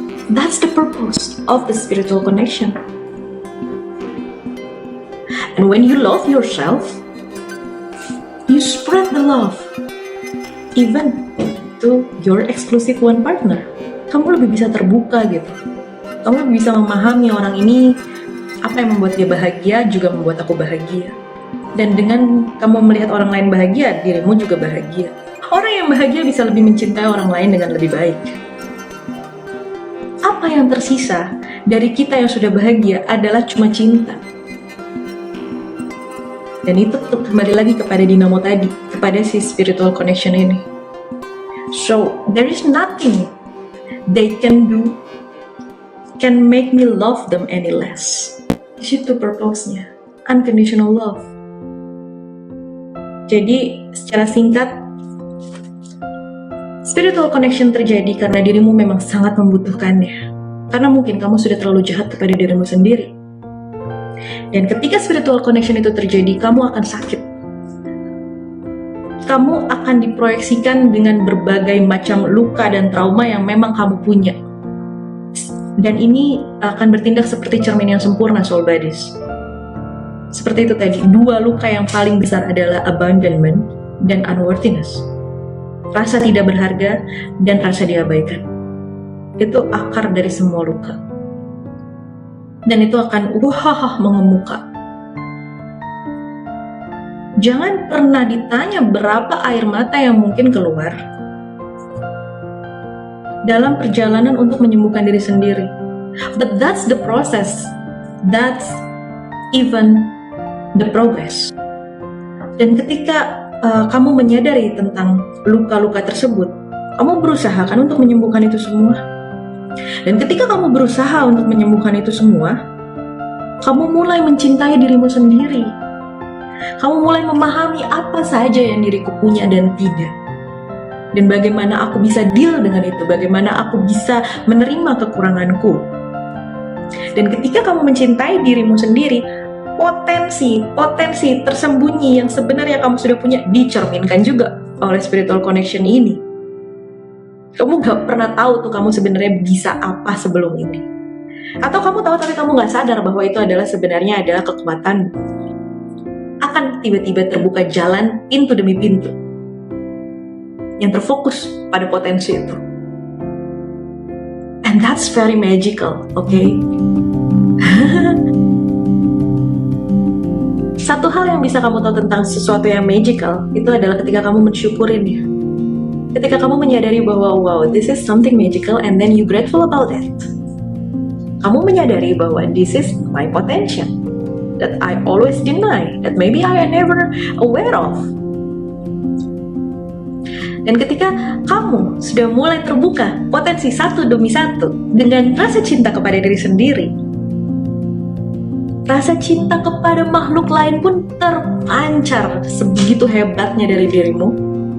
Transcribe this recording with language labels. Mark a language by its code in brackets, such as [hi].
[en] That's the purpose of the spiritual connection. And when you love yourself, you spread the love even to your exclusive one partner. [id] Kamu lebih bisa terbuka gitu. Kamu lebih bisa memahami orang ini, apa yang membuat dia bahagia juga membuat aku bahagia. Dan dengan kamu melihat orang lain bahagia, dirimu juga bahagia. Orang yang bahagia bisa lebih mencintai orang lain dengan lebih baik. Apa yang tersisa dari kita yang sudah bahagia adalah cuma cinta. Dan itu kembali lagi kepada dinamo tadi, kepada si spiritual connection ini. [en] So, there is nothing they can do can make me love them any less. [id] Di situ purpose-nya, unconditional love. Jadi, secara singkat, spiritual connection terjadi karena dirimu memang sangat membutuhkannya. Karena mungkin kamu sudah terlalu jahat kepada dirimu sendiri. Dan ketika spiritual connection itu terjadi, kamu akan sakit. Kamu akan diproyeksikan dengan berbagai macam luka dan trauma yang memang kamu punya. Dan ini akan bertindak seperti cermin yang sempurna, soul buddies. Seperti itu tadi, dua luka yang paling besar adalah abandonment dan unworthiness. Rasa tidak berharga dan rasa diabaikan. Itu akar dari semua luka. Dan itu akan mengemuka. Jangan pernah ditanya berapa air mata yang mungkin keluar dalam perjalanan untuk menyembuhkan diri sendiri. [en] But that's the process. That's even the progress. [id] Dan ketika kamu menyadari tentang luka-luka tersebut, kamu berusaha kan untuk menyembuhkan itu semua. Dan ketika kamu berusaha untuk menyembuhkan itu semua, kamu mulai mencintai dirimu sendiri. Kamu mulai memahami apa saja yang diriku punya dan tidak. Dan bagaimana aku bisa deal dengan itu, bagaimana aku bisa menerima kekuranganku. Dan ketika kamu mencintai dirimu sendiri, potensi tersembunyi yang sebenarnya kamu sudah punya dicerminkan juga oleh spiritual connection ini. Kamu gak pernah tahu tuh kamu sebenarnya bisa apa sebelum ini. Atau kamu tahu tapi kamu gak sadar bahwa itu adalah sebenarnya adalah kekuatan. Akan tiba-tiba terbuka jalan pintu demi pintu yang terfokus pada potensi itu. [en] And that's very magical, okay? [id] Satu hal yang bisa kamu tahu tentang sesuatu yang magical itu adalah ketika kamu mensyukurinya. [en] Ketika kamu menyadari bahwa wow, this is something magical and then you grateful about it. Kamu menyadari bahwa this is my potential that I always deny, that maybe I am never aware of. [id] Dan ketika kamu sudah mulai terbuka potensi satu demi satu dengan rasa cinta kepada diri sendiri, rasa cinta kepada makhluk lain pun terpancar sebegitu hebatnya dari dirimu.